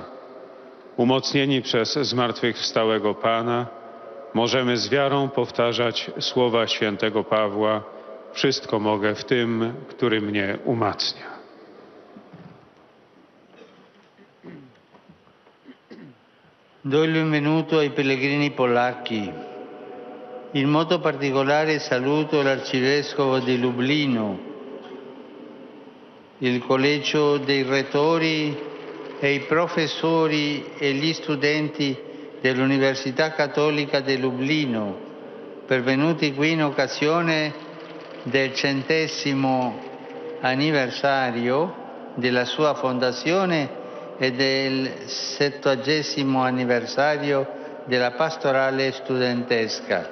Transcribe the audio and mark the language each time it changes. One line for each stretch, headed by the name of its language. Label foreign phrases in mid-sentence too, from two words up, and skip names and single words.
Polish: Umocnieni przez zmartwychwstałego Pana, możemy z wiarą powtarzać słowa świętego Pawła: wszystko mogę w tym, który mnie umacnia.
Italian: Do il benvenuto ai pellegrini polacchi. In modo particolare saluto l'arcivescovo di Lublino, il collegio dei rettori e i professori e gli studenti dell'Università Cattolica di Lublino, pervenuti qui in occasione del 100° anniversario della sua fondazione e del 70° anniversario della pastorale studentesca.